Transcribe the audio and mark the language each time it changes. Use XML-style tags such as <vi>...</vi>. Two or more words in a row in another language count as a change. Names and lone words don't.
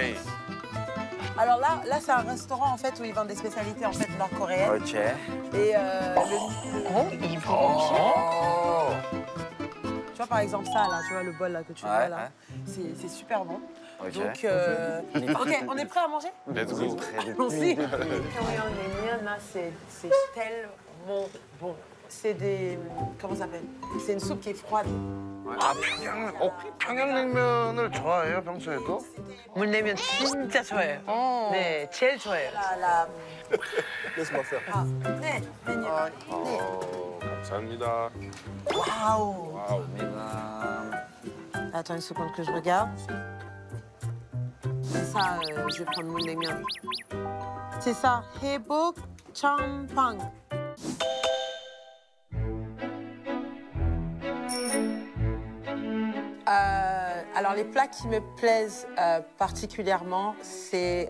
<fr>Alors là c'est un restaurant, en fait, où ils vendent des spécialités, en fait, nord-coréennes. Ok. Et il faut Tu vois, par exemple, ça, là, tu vois, le bol là, que tu vois, là, c'est super bon. Ok. Donc, ok, on est prêt à manger?</fr> <en>Let's go.</en> <fr>Allons-y. Là, c'est tellement bon. C'est des... Comment ça s'appelle? C'est une soupe qui est froide.</fr> <ko>아, 평양냉면을 좋아해요, 평소에도? 물냉면 진짜 좋아해요. 네, 제일 좋아해요.</ko> <fr>Laisse-moi faire.</fr> <ko>Ah, 네, 메뉴. 감사합니다.</ko> <fr>Waouh. Waouh, mesdames. Attends une seconde que je regarde. C'est ça, je vais prendre mon 냉면. C'est ça, 해복 champan. Alors les plats qui me plaisent particulièrement, c'est...</fr>